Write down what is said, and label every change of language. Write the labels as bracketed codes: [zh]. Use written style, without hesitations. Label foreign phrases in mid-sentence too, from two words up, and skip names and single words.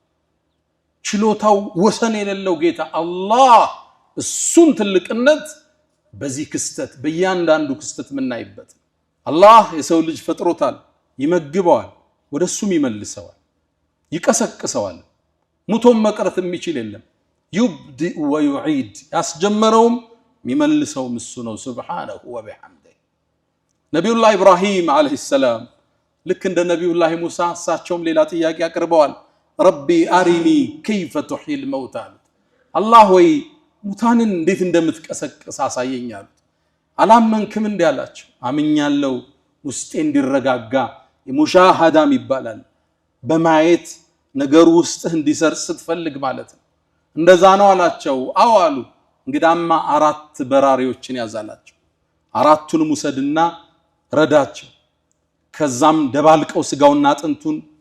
[am] ችሎታው ወሰን የሌለው ጌታ አላህ እሱን ትልቅነት በዚህ ክስተት በእያንዳንዱ ክስተት ምናይበት አላህ የሰው ልጅ ፈጥሮታል ይመግበዋል ወደሱም ይመልሰዋል ይቀሰቅሰዋል ሙቶም መቅረት የሚችል የለም [ar] يبدئ ويعيد [am] ያስጀመረውም የሚመልሰውም እሱ ነው [ar] سبحانه وبحمده [am] ነብዩላህ ኢብራሂም [ar] عليه السلام [am] ልክ እንደ ነብዩላህ ሙሳ እሳቸውም ሌላ ጥያቄ አቅርበዋል [ar] رب أرني كيف تحيي الموتى [am] አላህ ወይ ሙታንን እንዴት እንደምትቀሰቅስ አሳየኝ አሉት አላመንክም እንዴ አላቸው አምኛለሁ ውስጤ እንዲረጋጋ ሙሻሃዳም ይባላል በማየት ነገር ውስጥህ እንዲሰርጽ ስትፈልግ ማለት ነው እንደዛ ነው አላቸው አው አሉ እንግዳማ አራት በራሪዎችን ያዛላቸው አራቱን ሙሰድና ረዳቸው ከዛም ደባልቀው ስጋውና አጥንቱን